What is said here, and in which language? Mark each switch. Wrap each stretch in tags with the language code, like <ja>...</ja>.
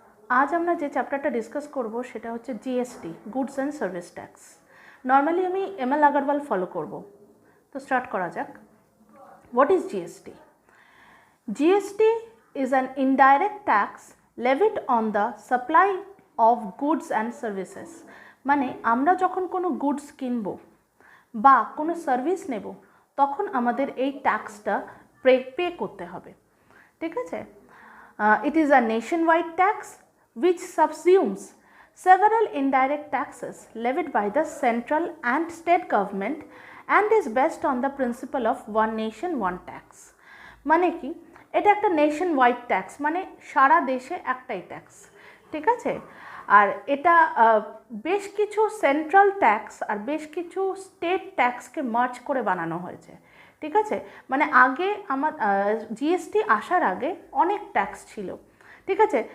<bn>आज আমরা যে চ্যাপ্টারটা ডিসকাস করব সেটা হচ্ছে GST, goods and service tax. Normally আমি এমএল আগরওয়াল ফলো করব, তো স্টার্ট করা যাক।</bn> <en>What is GST? GST is an indirect tax levied on the supply of goods and services।</en> <bn>মানে আমরা যখন কোনো গুডস কিনব বা কোনো সার্ভিস নেব তখন আমাদের এই ট্যাক্সটা পে করতে হবে, ঠিক আছে?</bn> <en>It is a nationwide tax which subsumes several indirect taxes levied by the central and state government and is based on the principle of one nation one tax।</en> <bn>মানে কি, এটা একটা নেশন ওয়াইড ট্যাক্স, মানে সারা দেশে একটাই tax, ঠিক আছে? আর এটা বেশ কিছু সেন্ট্রাল ট্যাক্স আর বেশ কিছু স্টেট ট্যাক্সকে মার্জ করে বানানো হয়েছে, ঠিক আছে? মানে আগে আমার জিএসটি আসার আগে অনেক ট্যাক্স ছিল, ঠিক আছে?</bn>